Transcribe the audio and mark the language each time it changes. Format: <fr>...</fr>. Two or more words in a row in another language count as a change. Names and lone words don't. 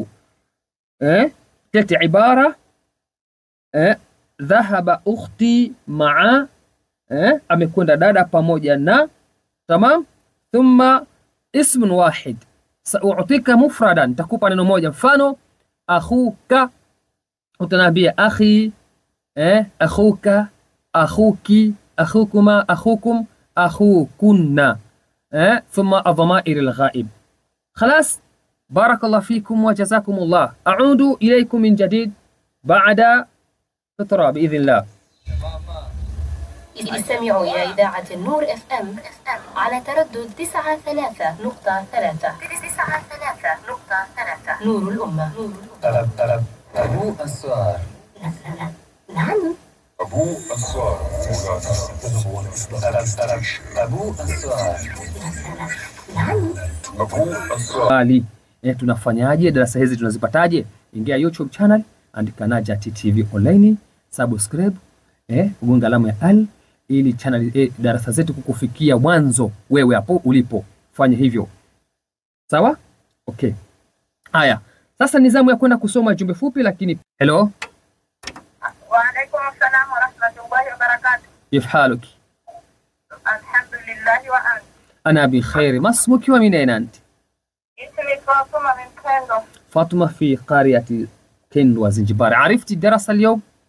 <sw>Tete ibara</sw> <ar>ذهب أختي مع,</ar> <sw>amekwenda dada pamoja na, tamam.</sw> <ar>ثم اسم واحد سأعطيك مفردا,</ar> <sw>takupa neno moja.</sw> <ar>Mfano akhuka, utanambia أخي أخوك أخوك أخوكما أخوكم أخوكن. ثم الضمائر الغائب. خلاص، بارك الله فيكم وجزاكم الله. أعود إليكم من جديد بعد فترة بإذن الله. استمعوا إلى إذاعة النور FM على تردد 93.3. نور الأمة. طلب أبو السؤال. نعم. أبو السؤال أبو السؤال. نعم. أبو السؤال.</ar> <sw>Tunafanyaje? Darasa hizi tunazipataje? Ingia YouTube channel, andika Najat TV Online, subscribe, gonga alama ya al, ili channel darasa zetu kukufikia mwanzo wewe hapo ulipo. Fanya hivyo. Sawa? Okay. Haya. Sasa ni zamu ya kwenda kusoma jumbe fupi, lakini hello.</sw> <ar>وعليكم السلام ورحمة الله وبركاته. كيف حالك؟ الحمد لله وأنت؟ أنا بخير. ما اسمك ومن أين أنت؟ اسمي فاطمة من كندو. فاطمة في قرية كندو زنجبار. عرفت الدرس اليوم؟</ar>